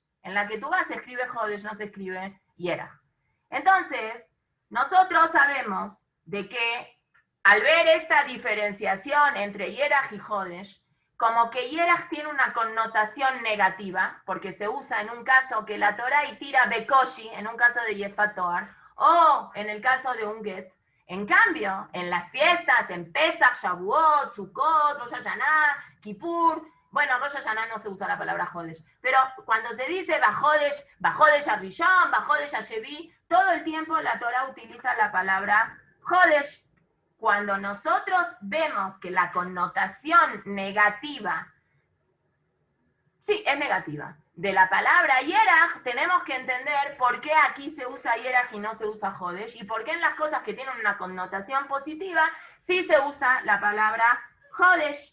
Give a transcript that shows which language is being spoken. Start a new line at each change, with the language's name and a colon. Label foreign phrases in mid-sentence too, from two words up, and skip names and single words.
Spanish: En la Ketubá se escribe Jodesh, no se escribe Yerach. Entonces, nosotros sabemos de que al ver esta diferenciación entre Yerach y Jodesh, como que Yerach tiene una connotación negativa, porque se usa en un caso que la Torah y tira Bekoshi, en un caso de
Hebrew: יפת תואר,
Spanish: o en el caso de un get. En cambio, en las fiestas, en Pesach, Shavuot, Sukkot, Rosh Hashanah, Kippur, bueno, Rosh Hashanah no se usa la palabra Jodesh, pero cuando se dice
Hebrew: בחודש הראשון, בחודש השביעי,
Spanish: todo el tiempo la Torah utiliza la palabra Jodesh. Cuando nosotros vemos que la connotación negativa, sí, es negativa, de la palabra Yerach, tenemos que entender por qué aquí se usa Yerach y no se usa Jodesh, y por qué en las cosas que tienen una connotación positiva sí se usa la palabra Jodesh.